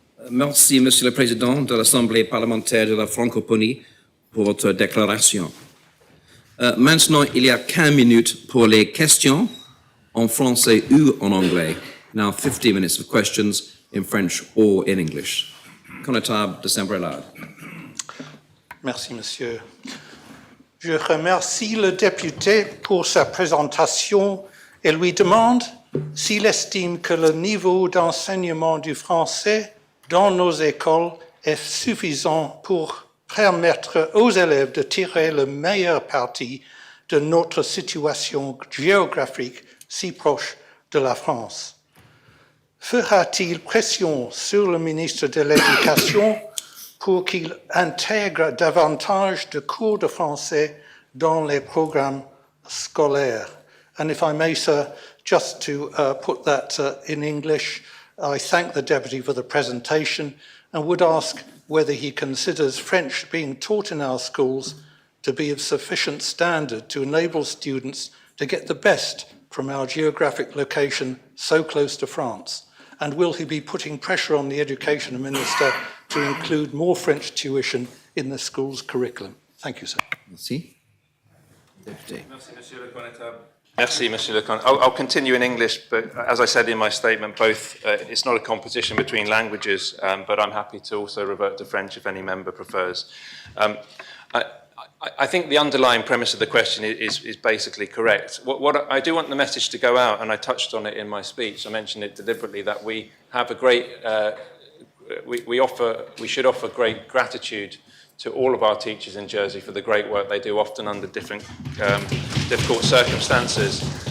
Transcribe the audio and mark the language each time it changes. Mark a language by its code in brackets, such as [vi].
[fr] Merci, Monsieur le Président de l'Assemblée parlementaire de la francophonie, pour votre déclaration. Maintenant, il y a 15 minutes pour les questions en français ou en anglais. [en] Now, 15 minutes of questions in French or in English. [fr] Connétable de Saint-Brelade. Merci, monsieur. Je remercie le député pour sa présentation et lui demande s'il estime que le niveau d'enseignement du français dans nos écoles est suffisant pour permettre aux élèves de tirer le meilleur parti de notre situation géographique si proche de la France. Fera-t-il pression sur le ministre de l'Éducation pour qu'il intègre davantage de cours de français dans les programmes scolaires? [en] And if I may, sir, just to put that in English, I thank the Deputy for the presentation and would ask whether he considers French being taught in our schools to be of sufficient standard to enable students to get the best from our geographic location so close to France. And will he be putting pressure on the Education Minister to include more French tuition in the school's curriculum? Thank you, sir. [fr] Merci. Deputy. Merci, Monsieur le Connétable. Merci, Monsieur le Connétable. [en] I'll continue in English, but as I said in my statement, it's not a competition between languages, but I'm happy to also revert to French if any member prefers. I think the underlying premise of the question is basically correct. What I do want the message to go out, and I touched on it in my speech, I mentioned it deliberately, that we have a great, we should offer great gratitude to all of our teachers in Jersey for the great work they do, often under different difficult circumstances.